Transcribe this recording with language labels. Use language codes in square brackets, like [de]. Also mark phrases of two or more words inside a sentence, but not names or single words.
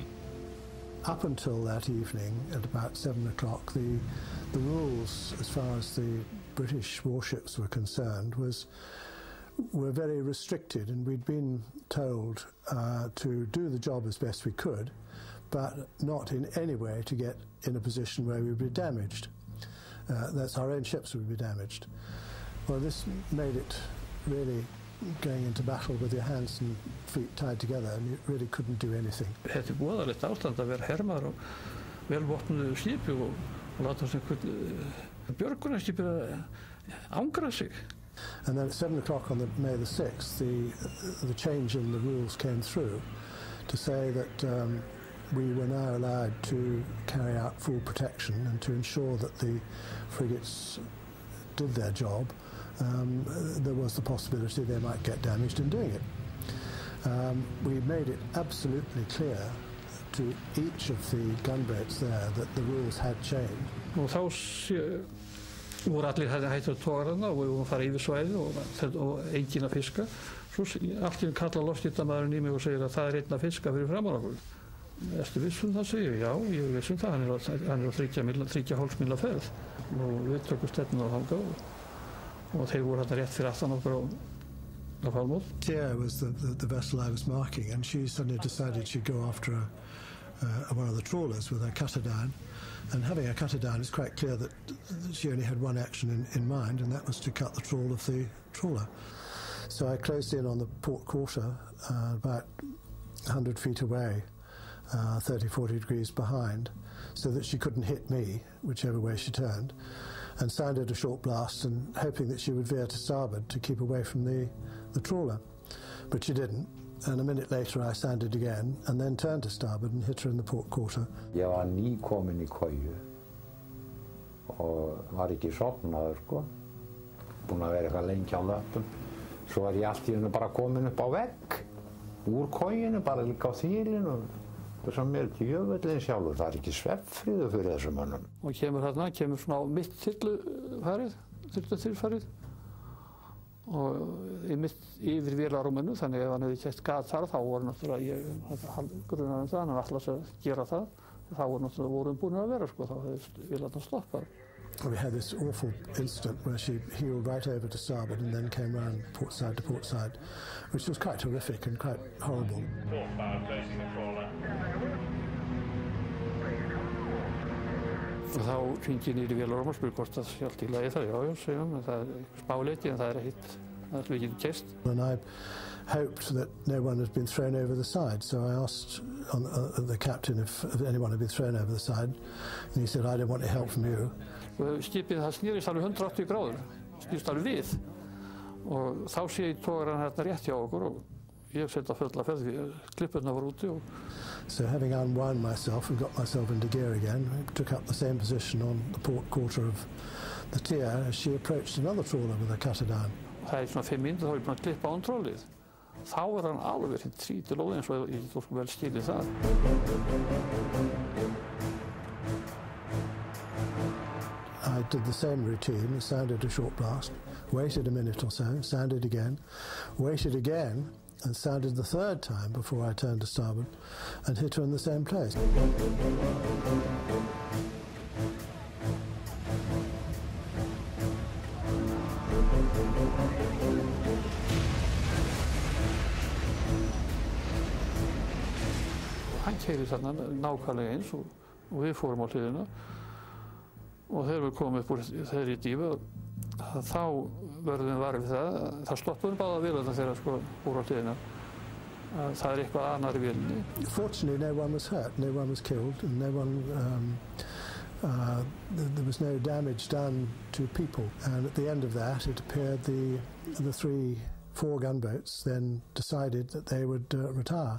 [en] Up until that evening, at about 7 o'clock, the rules, as far as the British warships were concerned, were very restricted, and we'd been told to do the job as best we could, but not in any way to get in a position where we would be damaged. That's our own ships would be damaged. Well, this made it really going into battle with your hands and feet tied together, and you really couldn't do anything. [is] Þetta voðalegt ástand að vera hermaður á velvopnuðu skipi og láta sem björgunarskip angra sig. [en] And then at 7 o'clock on May the 6th, the change in the rules came through to say that we were now allowed to carry out full protection and to ensure that the frigates did their job, there was the possibility they might get damaged in doing it. We made it absolutely clear to each of the gunboats there that the rules had changed. [is] Og þá voru allir hættir að toga þarna og við vorum að fara yfir svæðið og enginn að fiska. Svo allt í einu kallar loftskiptamaðurinn í mig og segir að það einn að fiska fyrir framan okkur. Ertu viss það, segir ég. Já, ég er viss það. Hann er á 3,5 míla ferð. Og við tökum stefnuna þangað og þeir voru þarna rétt fyrir aftan okkur á Falmouth. [en] Tia was the vessel I was marking, and she suddenly decided she'd go after one of the trawlers with her cutter down. And having a cutter down, it's quite clear that she only had one action in mind, and that was to cut the trawl of the trawler. So I closed in on the port quarter, about 100 feet away, 30, 40 degrees behind, so that she couldn't hit me, whichever way she turned, and sounded a short blast and hoping that she would veer to starboard to keep away from the trawler. But she didn't. And a minute later I sounded again and then turned to starboard and hit her in the port quarter. [is] Ég var nýkominn í koju og var ekki sofnaður sko. Búinn að vera eitthvað lengi á löppum. Svo var ég allt í einu bara kominn upp á vegg úr kojunni, bara líka á þýlinn og svo mér djöfullinn sjálfur. Það er ekki svefnfriður fyrir þessum mönnum. Og kemur svona á mitt þyrlufarið og yfir vélarrúminu, þannig ef hann hefði kætt gat þar þá voru náttúrulega grunar það, hann ætlaði að gera það, þá voru búin að vera sko, þá hefði vélarnar stoppað. [en] We had this awful incident where she heeled right over to starboard and then came round port side to port side, which was quite horrific and quite horrible. [is] Og þá hringi ég niður í vélarrúm og spurði hvort það sé allt í lagi það. Já, segir hann, það er smáleiti en það er ekkert, það er ekki gest. [en] And I hoped that no one had been thrown over the side, so I asked the captain if anyone had been thrown over the side, and he said, I don't want any help from you. [is] Skipið það snýrist alveg 180 gráður, snýrist alveg við, og þá sé ég togarann hérna rétt hjá okkur og ég sett að fulla ferð, klippurna var úti og... [en] So having unwound myself and got myself into gear again, I took up the same position on the port quarter of the Tia as she approached another trawler with her cutter down. [is] Það svona 5 mínútur þá er ég búinn að klippa án tróllið. Þá hann alveg hinn trítilóð eins og ég þú vel skilið það. [en] I did the same routine, sounded a short blast, waited a minute or so, sounded again, waited again, and sounded the third time before I turned to starboard and hit her in the same place. [is] Hann keyrir þarna nákvæmlega eins og við fórum á hliðina og þegar við komum upp úr þeirri dýfu þá verðum við varið við það stoppuðum báða vélarnar þegar sko úr á hliðina. Það er eitthvað annar í vélinni. [en] Fortunately, no one was hurt, no one was killed, and no one, there was no damage done to people. And at the end of that, it appeared the 4 gunboats then decided that they would retire.